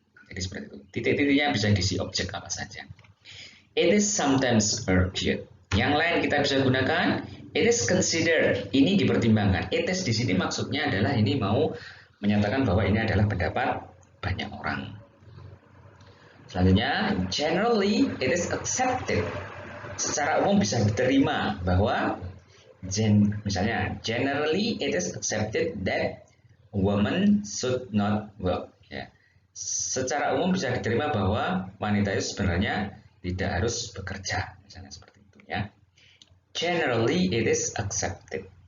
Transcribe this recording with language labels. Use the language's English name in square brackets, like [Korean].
[Indonesian] Jadi seperti itu. Titik-titiknya bisa diisi objek apa saja. [English] It is sometimes argued. [Indonesian] Yang lain kita bisa gunakan [English] it is considered. [Indonesian] Ini dipertimbangkan. [English] It is [Indonesian] di sini maksudnya adalah ini mau menyatakan bahwa ini adalah pendapat banyak orang. Selanjutnya, [English] generally it is accepted. [Indonesian] Secara umum bisa diterima bahwa misalnya [English] generally it is accepted that women should not work. [Indonesian] Ya. Secara umum bisa diterima bahwa wanita itu sebenarnya tidak harus bekerja, misalnya seperti itu ya. [English] Generally it is accepted.